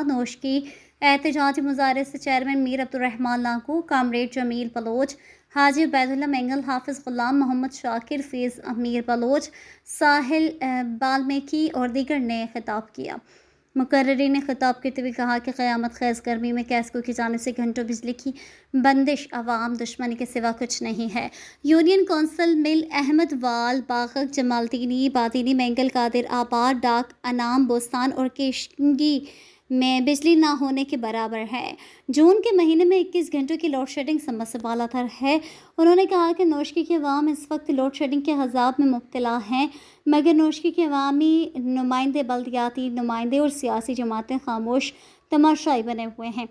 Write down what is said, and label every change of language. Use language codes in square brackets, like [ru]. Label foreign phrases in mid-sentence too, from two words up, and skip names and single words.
[ur] نوشکی احتجاجی مظاہرے سے چیئرمین میر عبدالرحمان لاکو، کامریڈ جمیل بلوچ، حاجی عبید اللہ مینگل، حافظ غلام محمد شاکر، فیض امیر بلوچ، ساحل بالمیکی اور دیگر نے خطاب کیا۔ مقررین نے خطاب کرتے ہوئے کہا کہ قیامت خیز گرمی میں کیسکو کی جانب سے گھنٹوں بجلی کی بندش عوام دشمنی کے سوا کچھ نہیں ہے۔ یونین کونسل مل احمد وال، باغک، جمالدینی، بادینی، مینگل، قادر آباد، ڈاک، انعام، بوستان اور کیشنگی میں بجلی نہ ہونے کے برابر ہے۔ جون کے مہینے میں 21 گھنٹوں کی لوڈ شیڈنگ سمجھ سے بالا تر ہے۔ انہوں نے کہا کہ نوشکی کے عوام اس وقت لوڈ شیڈنگ کے عذاب میں مبتلا ہیں، مگر نوشکی کے عوامی نمائندے، بلدیاتی نمائندے اور سیاسی جماعتیں خاموش تماشائی بنے ہوئے ہیں۔